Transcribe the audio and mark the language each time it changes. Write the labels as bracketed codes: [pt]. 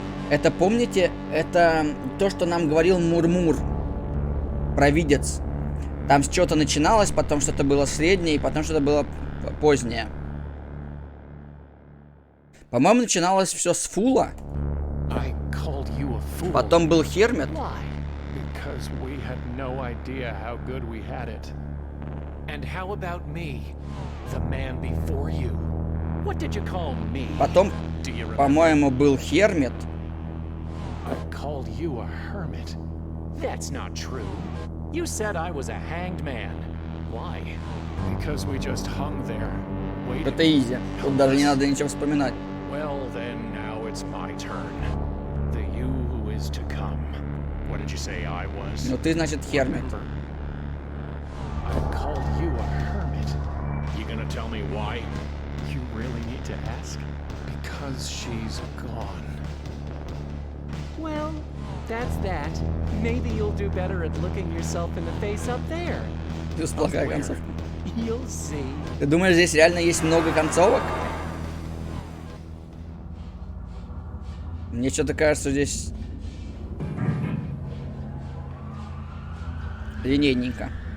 [ru] Это, помните, это то, что нам говорил Мурмур, провидец. Там что-то начиналось, потом что-то было среднее, и потом что-то было позднее. По-моему, начиналось все с Фула. [en] I called you a fool. [ru] Потом был Хермит. [en] Why? Because we had no idea how good we had it. And how about me? The man before you? What did you call me? [ru] Потом, [en] Do you remember? [ru] по-моему, был Хермит. [en] I called you a hermit. That's not true. You said I was a hanged man. Why? Because we just hung there, waiting. [ru] Это изи. Тут даже не надо ничего вспоминать. [en] Well, then, now it's my turn. The you who is to come. What did you say I was? [ru] Ну ты, значит, Хермит. [en] Remember, I called you a hermit. You gonna tell me why? You really need to ask? Because she's gone. Well, that's that. Maybe you'll do better at looking yourself in the face up there. [ru] Плюс плохая концовка. [en] You'll see. [ru] Ты думаешь, здесь реально есть много концовок? Мне что-то кажется, здесь линейненько.